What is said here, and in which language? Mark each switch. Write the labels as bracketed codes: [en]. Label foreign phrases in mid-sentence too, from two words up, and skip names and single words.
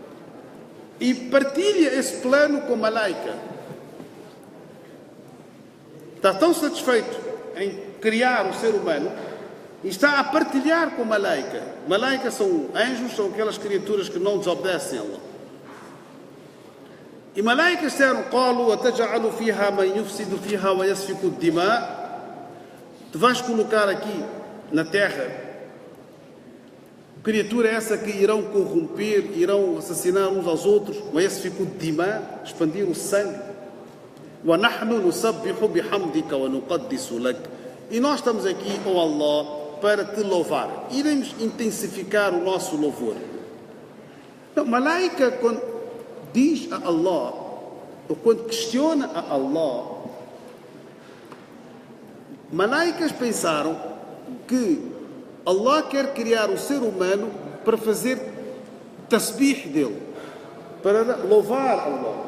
[pt] E partilha esse plano com a malaika. está tão satisfeito em criar o ser humano e está a partilhar com Malaika. Malaika são anjos, são aquelas criaturas que não desobedecem a Allah. E Malaika disseram: [ar] "قالوا أتجعل فيها من يفسد فيها ويسفك الدماء". [pt] Tu vais colocar aqui na terra criatura essa que irão corromper, irão assassinar uns aos outros, [ar] ويسفك الدماء, [pt] expandir o sangue. [ar] ونحن نسبح بحمدك ونقدس لك. [pt] E nós estamos aqui, ó Allah, para te louvar. Iremos intensificar o nosso louvor. Então, Malaika, quando diz a Allah, ou quando questiona a Allah, Malaikas pensaram que Allah quer criar o ser humano para fazer tasbih dele, para louvar Allah.